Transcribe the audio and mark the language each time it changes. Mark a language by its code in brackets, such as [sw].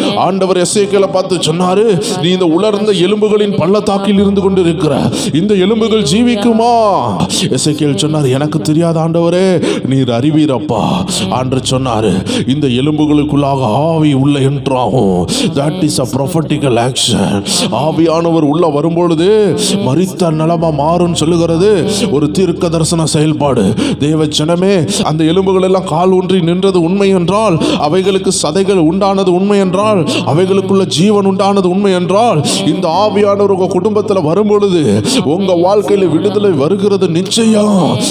[ta] ஆண்டவர் எசேக்கியேலை பார்த்து சொன்னாரு, நீ இந்த உலர்ந்த எலும்புகளின் பள்ளத்தாக்கில் இருந்து கொண்டு இருக்கிற இந்த எலும்புகள் ஜீவிக்குமா? எசேக்கியேல் சொன்னார், எனக்கு தெரியாத ஆண்டவரே, நீர் அறிவீரப்பா. ஆண்டவர் சொன்னாரு, இந்த எலும்புகளுக்குள்ளாக ஆவி உள்ள என்றாகும். [en] that is a prophetical action. [ta] ஆவியானவர் உள்ள வரும்பொழுது மரித்த நிலமா மாறும் சொல்லுகிறது ஒரு தீர்க்க தரிசன செயல்பாடு. தேவ ஜனமே, அந்த எலும்புகள் எல்லாம் கால் ஊன்றி நின்றது உண்மை என்றால், அவைகளுக்கு சதைகள் உண்டானது உண்மை என்றால், அவைகளுக்குள்ள ஜீவன் உண்டானது உண்மை என்றால், இந்த ஆவியானவர் உங்க குடும்பத்தில் வரும்பொழுது உங்க வாழ்க்கையில விடுதலை வருகிறது நிச்சயம்.